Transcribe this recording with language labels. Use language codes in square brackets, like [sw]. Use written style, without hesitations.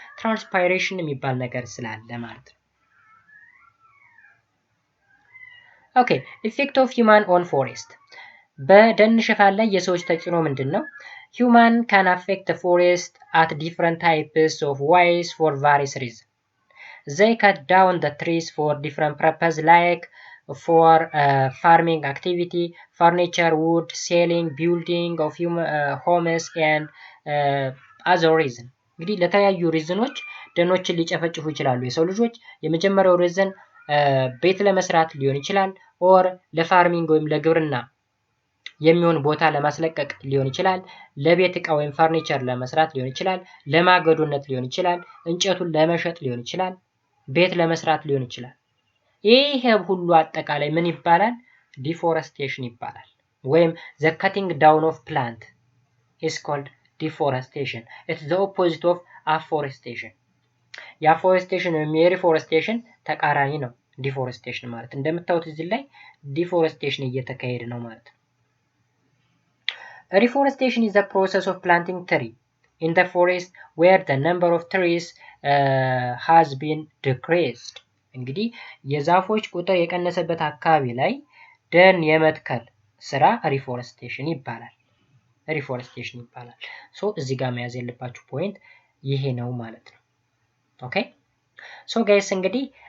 [am] ትራንስፓይሬሽን የሚባል ነገር ስላለ ማለት ነው። ኦኬ [en] ኢፌክት ኦፍ ሂውማን ኦን ፎሬስት [am] በደን ሽፋን ላይ የሰዎች ተጽዕኖ ምንድነው? [en] Human can affect the forest at different types of ways for various reasons. They cut down the trees for different purposes like for farming activity, furniture, wood, selling, building of homes and other reasons. [am] እንግዲህ ለተለያዩ ሪዝኖች ደኖችን ሊጨፈጭፉ ይችላሉ የሰው ልጆች። የመጀመሪያው ሪዝን ቤት ለመስራት ሊሆን ይችላል፣ ኦር ለፋርሚንግ ወይም ለግብርና የሚሆን ቦታ ለማስለቀቅ ሊሆን ይችላል፣ ለቤት ዕቃ ወይም ፈርኒቸር ለመስራት ሊሆን ይችላል፣ ለማገዶነት ሊሆን ይችላል፣ እንጨቱን ለመሸጥ ሊሆን ይችላል፣ ቤት ለመስራት ሊሆን ይችላል። ይሄ ሁሉ አጠቃላይ ምን ይባላል? ዲፎረስቴሽን ይባላል። ወይም [en] the cutting down of plant is called deforestation. It's the opposite of afforestation. [am] የአፎሬስቴሽን ወይም የሪፎረስቴሽን ተቃራኒ ነው ዲፎረስቴሽን ማለት። እንደምታዩት እዚህ ላይ ዲፎረስቴሽን እየተካሄደ ነው ማለት ነው። [en] Reforestation is the process of planting tree in the forest where the number of trees has been decreased. [am] እንግዲህ የዛፎች ቁጥር የቀነሰበት አካባቢ ላይ ደን የመትከል ስራ ሪፎረስቴሽን ይባላል። ሪፎረስቴሽን ይባላል። ሶ እዚህ ጋር መያዝ ያለባችሁ ፖይንት ይሄ ነው ማለት ነው። ኦኬ ሶ ጋይስ እንግዲህ